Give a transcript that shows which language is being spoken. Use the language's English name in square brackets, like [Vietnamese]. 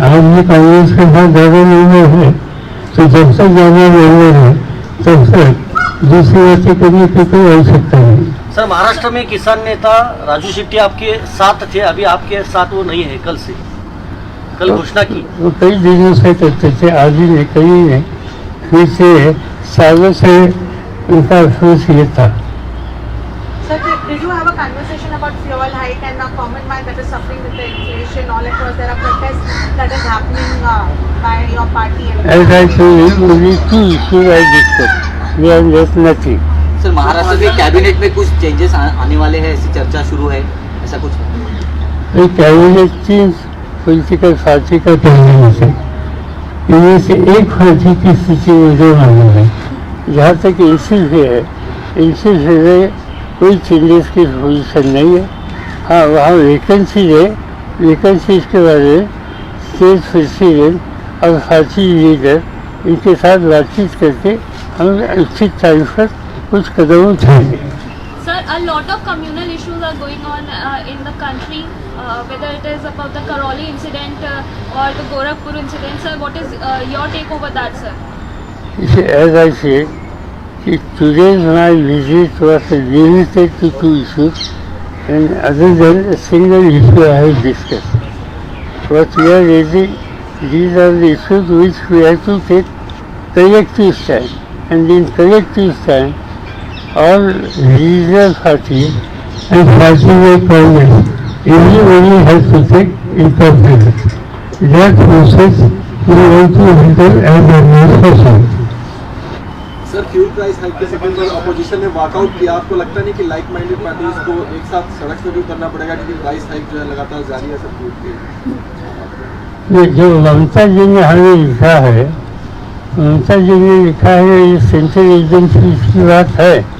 [Hindi] आदमी कांग्रेस के पास ज़्यादा नंबर है, तो जब तक ज़्यादा नंबर है तब तक दूसरी बातें करने की कोई आवश्यकता नहीं। सर महाराष्ट्र में किसान नेता राजू शेट्टी आपके साथ थे, अभी आपके साथ वो नहीं है कल से। कल घोषणा की। वो कई दिनों से करते थे, आज ही नहीं, कई नहीं, पिछले सालों से उनका अफसोस ये था। [English] Sir, did you have a conversation about fuel hike and a common man that is suffering with the inflation all across? There are protests that is happening by your party. As I told you, only two issues I discussed. There's nothing. [Hindi] Sir Maharashtra के cabinet में कुछ changes आने वाले हैं, ऐसी चर्चा शुरू है, ऐसा कुछ? कैबिनेट चेंज पॉलिटिकल पार्टी का कैबिनेट है, इनमें से एक पार्टी की स्थिति मुझे मालूम है। जहाँ तक इंसिल है कोई चेंजेस की पोजिशन नहीं है। हाँ, वहाँ वैकेंसी है, वैकेंसी के बारे में स्टेट प्रेसिडेंट और पार्टी लीडर इनके साथ बातचीत करके हम उचित टाइम पर कुछ कदम उठाएंगे। [English] Sir, a lot of communal issues are going on in the country, whether it is about the Karoli incident or the Gorakhpur incident. Sir, what is your take over that, sir? As I said, today's my visit was limited to two issues, and other than a single issue I have discussed. What we are raising, these are the issues which we have to take collective stand, and in collective stand, all regional parties and parties like Congress, everybody has to take incorporation. That process we want to handle as early as possible. [Hindi] Sir, fuel price hike के संबंध में opposition ने walkout किया। आपको लगता नहीं कि like minded parties को एक साथ सड़क पर भी उतरना पड़ेगा, क्योंकि प्राइस हाइक जो है लगातार जारी है सर फ्यूल की? जो ममता जी ने हमें लिखा है, ममता जी ने लिखा है, ये सेंट्रल एजेंसी की बात है।